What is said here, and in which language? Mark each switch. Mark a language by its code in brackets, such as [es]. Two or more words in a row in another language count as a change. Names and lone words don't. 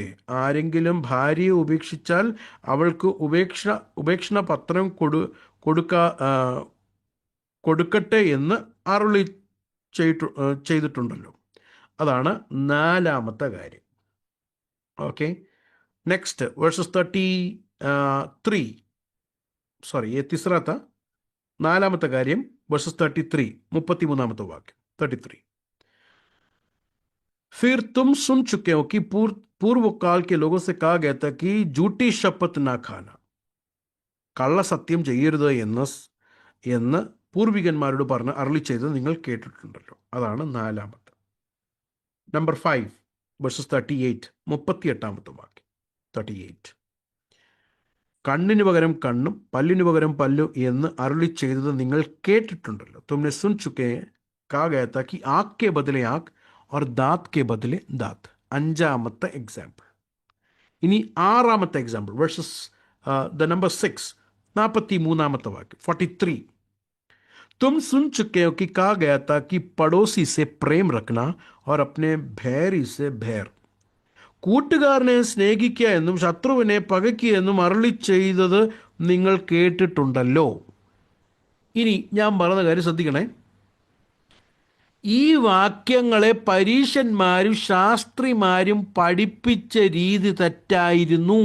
[ml] ആരെങ്കിലും ഭാര്യയെ ഉപേക്ഷിച്ചാൽ അവൾക്ക് ഉപേക്ഷണ പത്രം കൊടുക്കട്ടെ എന്ന് അരുളി ചെയ്തിട്ടുണ്ടല്ലോ. അതാണ് നാലാമത്തെ കാര്യം. ഓക്കെ, [en] next verses [ml] 33. സോറി, [hi] तीसरा था. [ml] നാലാമത്തെ കാര്യം വേഴ്സസ് 33, 33 വാക്യം. 33. [hi] फिर तुम सुन चुके हो कि पूर्व काल के लोगों से कहा गया था कि झूठी शपथ ना खाना, [ml] കള്ളസത്യം ചെയ്യരുത് എന്ന് പൂർവികന്മാരോട് പറഞ്ഞ് അരുളി ചെയ്തത് നിങ്ങൾ കേട്ടിട്ടുണ്ടല്ലോ. അതാണ് നാലാമത്തെ. [en] number 5 verses [ml] 38, 38 വാക്യം. 38. കണ്ണിന് പകരം കണ്ണും പല്ലിന് പകരം പല്ലു എന്ന് അരുളി ചെയ്തത് നിങ്ങൾ കേട്ടിട്ടുണ്ടല്ലോ. [hi] तुमने सुन चुके का गया था कि आँख के बदले आँख और दांत के बदले दांत. [ml] അഞ്ചാമത്തെ എക്സാമ്പിൾ. ഇനി ആറാമത്തെ എക്സാമ്പിൾ [en] verses the number [ml] 6, 43 വാക്യം. 43. [hi] तुम सुन चुके हो कि कहा गया था कि पड़ोसी से प्रेम रखना और अपने बैरी से बैर. [ml] കൂട്ടുകാരനെ സ്നേഹിക്കുക എന്നും ശത്രുവിനെ പകയ്ക്കുക എന്നും അരുളി ചെയ്തത് നിങ്ങൾ കേട്ടിട്ടുണ്ടല്ലോ. ഇനി ഞാൻ പറഞ്ഞ കാര്യം ശ്രദ്ധിക്കണേ. ഈ വാക്യങ്ങളെ പരീശന്മാരും ശാസ്ത്രിമാരും പഠിപ്പിച്ച രീതി തെറ്റായിരുന്നു.